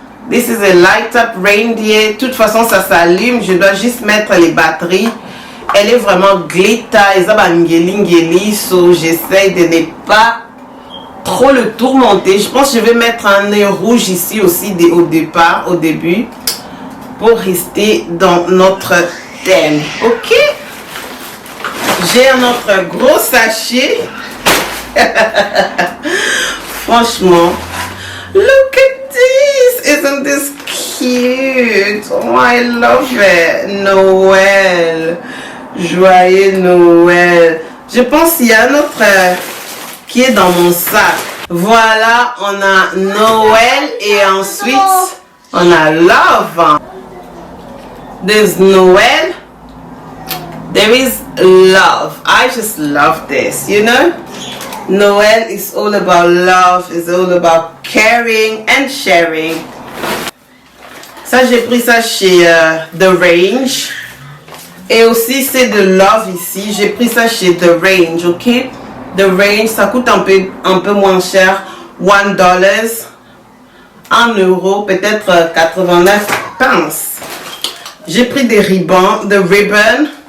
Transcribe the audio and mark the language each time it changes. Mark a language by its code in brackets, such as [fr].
[en] This is a light up reindeer. [fr] De toute façon, ça s'allume. Je dois juste mettre les batteries. Elle est vraiment glitter. So j'essaie de ne pas trop le tourmenter. Je pense que je vais mettre un nez rouge ici aussi au début. Pour rester dans notre thème. Ok? J'ai un autre gros sachet. Franchement. [en] Look at this. Isn't this cute? Oh, I love it. Noël. [fr] Joyeux Noël. Je pense qu'il y a un autre qui est dans mon sac. Voilà, on a Noël et ensuite on a Love. [en] There's Noël. There is love. I just love this, you know. Noël is all about love, is all about caring and sharing. [fr] Ça, j'ai pris ça chez The Range. Et aussi, c'est de Love ici. J'ai pris ça chez The Range, ok? The Range, ça coûte un peu moins cher. $1. €1, peut-être 89 pence. J'ai pris des ribbons, de ribbon.